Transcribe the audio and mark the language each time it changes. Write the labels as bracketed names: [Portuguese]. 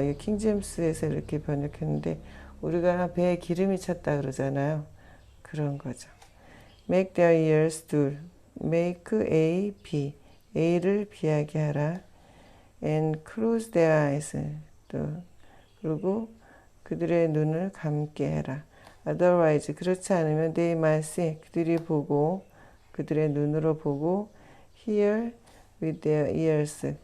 [Korean] 이 킹제임스에서 이렇게 번역했는데 우리가 배에 기름이 찼다 그러잖아요. 그런 거죠. [English] Make their ears 둘. Make A, B. [Korean] A를 B하게 하라. [English] And close their eyes. [Korean] 또 그리고 그들의 눈을 감게 해라. [English] Otherwise [Korean] 그렇지 않으면 [English] they might see. [Korean] 그들이 보고 그들의 눈으로 보고 [English] hear with their ears.